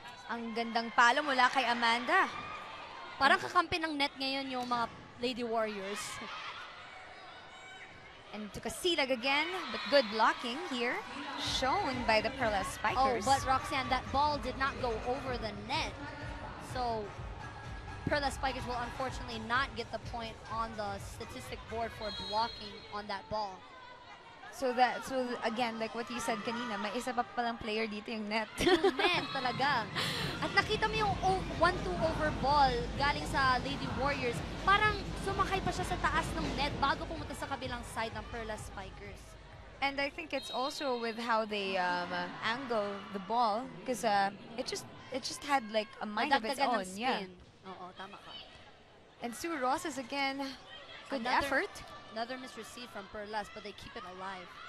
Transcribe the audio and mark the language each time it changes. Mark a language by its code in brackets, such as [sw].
[tl] Ang gandang palo mula kay Amanda. Parang kakampi ng net ngayon yung mga Lady Warriors. [en] And to Kasilag again, but good blocking here, shown by the Perlas Spikers. Oh, but Roxanne, that ball did not go over the net. So Perlas Spikers will unfortunately not get the point on the statistic board for blocking on that ball. So again, like what you said [tl] kanina, may isa pa palang player dito yung net. Yung net talaga. At nakita mo yung 1-2 over ball galing sa Lady Warriors. Parang sumakay pa siya sa taas ng net bago pumunta sa kabilang side ng Perlas Spikers. [en] And I think it's also with how they angle the ball, because it just had like a mind of its own. Yeah. [tl] Oo, tama ka. [en] And Sue Rosas again, good effort. Another misreceive from Perlas, but they keep it alive.